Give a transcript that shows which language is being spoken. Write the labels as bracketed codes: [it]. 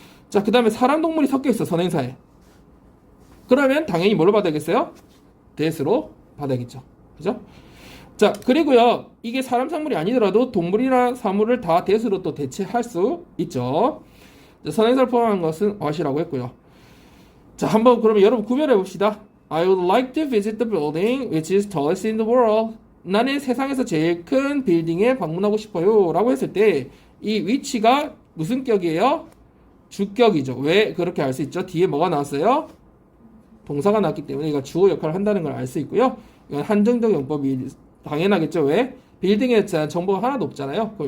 [ko] 자, 그 다음에 사람 동물이 섞여 있어, 선행사에. 그러면 당연히 뭘로 받아야겠어요? that으로 받아야겠죠. 그죠? 자, 그리고요, 이게 사람 사물이 아니더라도 동물이나 사물을 다 that으로 또 대체할 수 있죠. 선행사를 포함한 것은 what이라고 했고요. 자, 한번 그러면 여러분 구별해 봅시다. [en] I would like to visit the building which is tallest in the world. [ko] 나는 세상에서 제일 큰 빌딩에 방문하고 싶어요 라고 했을 때 이 which가 무슨 격이에요? 주격이죠. 왜 그렇게 알 수 있죠? 뒤에 뭐가 나왔어요? 동사가 나왔기 때문에 이거 주어 역할을 한다는 걸 알 수 있고요. 이건 한정적 용법이 당연하겠죠. 왜? 빌딩에 대한 정보가 하나도 없잖아요.